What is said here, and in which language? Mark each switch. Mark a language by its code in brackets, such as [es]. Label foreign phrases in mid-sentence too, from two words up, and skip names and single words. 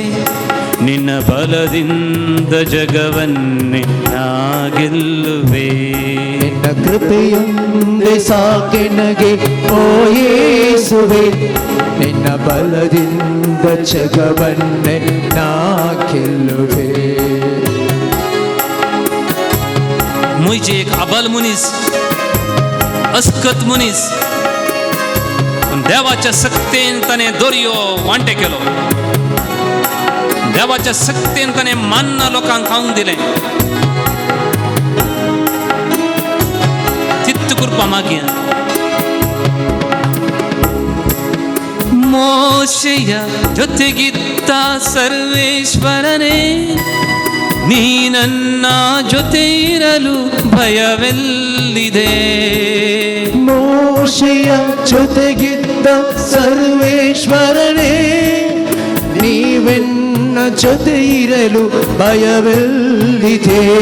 [kn] ನಿನ್ನ ಬಲದಿಂದ ಜಗವನ್ನೇ ನಾ ಗೆಲ್ಲುವೆ. ನಿನ್ನ ಕೃಪೆಯೊಂದೇ ಸಾಕೆ ನನಗೆ ಓ ಯೇಸುವೆ. ನಿನ್ನ ಬಲದಿಂದ ಜಗವನ್ನೇ ನಾ ಗೆಲ್ಲುವೆ. [kok] मुझे एक अबल मुनीस, अस्कत मुनीस, पण देवाच्या सक्तेन ताने दोरयो वांटे केलो. देवाच्या सक्तेन ताने मान्न लोकांक खावंक दिलें. तित्त कृपा मागिया. [kn] ಮೋಶೆಯ ಜೊತೆಗಿದ್ದ ಸರ್ವೇಶ್ವರನೇ, ನೀ ನನ್ನ ಜೊತೆ ಇರಲು ಭಯವೆಲ್ಲಿದೆ. ಮೋಶೆಯ ಜೊತೆಗಿದ್ದ ಸರ್ವೇಶ್ವರನೇ, ನೀವೆನ್ನ ಜೊತೆ ಇರಲು ಭಯವೆಲ್ಲಿದೆ.